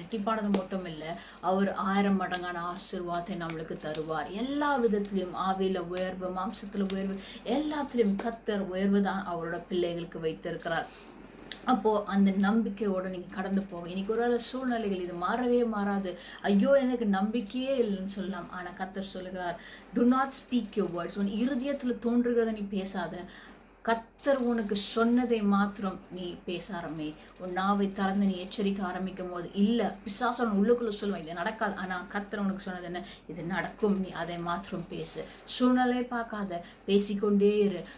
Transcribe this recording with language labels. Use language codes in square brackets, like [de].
[ta] ரெட்டிப்பானது மட்டும் இல்லை, அவர் 1000 மடங்கான ஆசீர்வாதத்தை நம்மளுக்கு தருவார். எல்லா விதத்திலையும், ஆவியில உயர்வு, மாம்சத்துல உயர்வு, எல்லாத்திலையும் கர்த்தர் உயர்வு தான் அவரோட பிள்ளைகளுக்கு வைத்திருக்கிறார். அப்போ அந்த நம்பிக்கையோட நீங்க கடந்து போக. இன்னைக்கு ஒரு சூழ்நிலைகள் இது மாறவே மாறாது, ஐயோ எனக்கு நம்பிக்கையே இல்லைன்னு சொல்லலாம். ஆனா கர்த்தர் சொல்லுகிறார், [en] do not speak your words. [ta] உன் இருதயத்துல தோன்றுகிறத நீ பேசாத, கர்த்தர் உனக்கு சொன்னதை மாத்திரம் நீ பேச ஆரம்பி. உன் நாவை திறந்து நீ எச்சரிக்க ஆரம்பிக்கும் போது, இல்லை பிசாசன் உள்ளுக்குள்ள சொல்லுவான் இது நடக்காது, ஆனால் கர்த்தர் உனக்கு சொன்னது என்ன? இது நடக்கும், நீ அதை மாத்திரம் பேசு. சூழ்நிலை பார்க்காத, பேசிக்கொண்டே இரு.